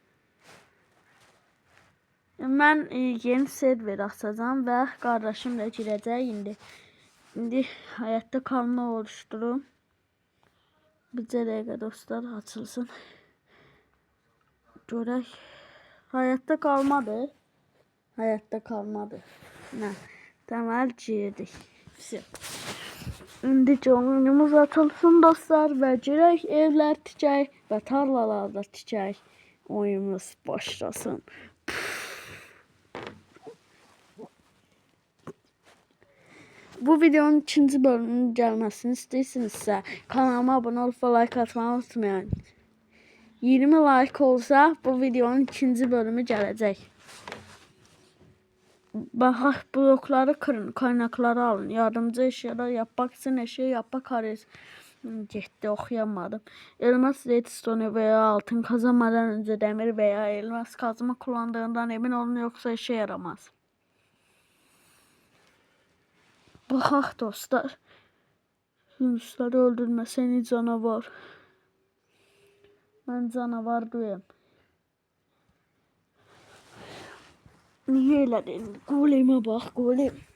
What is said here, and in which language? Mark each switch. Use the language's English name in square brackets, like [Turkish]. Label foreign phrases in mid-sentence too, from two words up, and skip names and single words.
[Azerbaijani] Mən yeni server açacağam və qardaşımla girəcək indi. İndi həyatda qalma oluşturum. Bir dəqiqə dostlar açılsın. Görək. [Turkish] Hayatta kalmadı. Hayatta kalmadı. [Azerbaijani] Nə? Deməli girdik. İndi oyunumuz açılsın dostlar və girək evlər tikək və tarlalarda tikək. Oyunumuz başlasın. Bu videonun ikinci bölümünün gəlməsini istəyirsinizsə, kanalıma abunə olub və like atmağı unutmayın. 20 like olsa bu videonun ikinci bölümü gələcək. Baxaq, [Turkish] blokları kırın, kaynakları alın. Yardımcı eşyalar yapmak için eşya yapmak arayız. [Azerbaijani] Getdi, oxuyamadım. [Turkish] Elmas redstone veya altın kazanmadan önce demir veya elmas kazma kullandığından emin olun, yoksa işe yaramaz. [Azerbaijani] Baxaq dostlar. [Turkish] Yunusları öldürmə, seni canavar. [Azerbaijani] Mən canavar duyam. Niye elədin? Golemə bax, golem.